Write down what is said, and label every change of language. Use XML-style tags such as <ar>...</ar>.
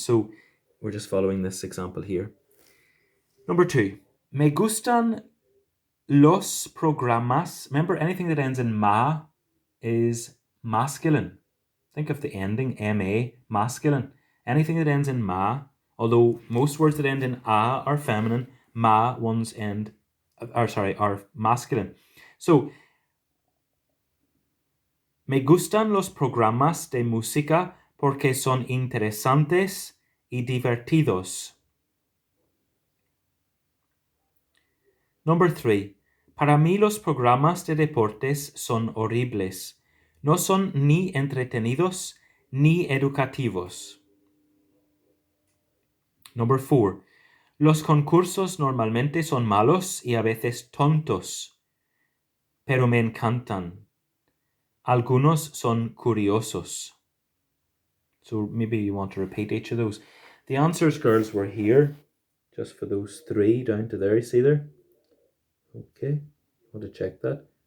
<en>So we're just following this example here. Number 2,</en> <es>me gustan los programas.</es> <en>Remember, anything that ends in ma is masculine. Think of the ending, ma, masculine. Anything that ends in ma, although most words that end in a are feminine, ma ones are masculine.</en> <es>So, me gustan los programas de música porque son interesantes y divertidos.</es> <en>Number 3.</en> <es>Para mí los programas de deportes son horribles. No son ni entretenidos ni educativos.</es> <en>Number 4.</en> <es>Los concursos normalmente son malos y a veces tontos, pero me encantan. Algunos son curiosos.</es> <en>So maybe you want to repeat each of those. The answers, girls, were here, just for those 3 down to there. You see there? Okay, want to check that?</en>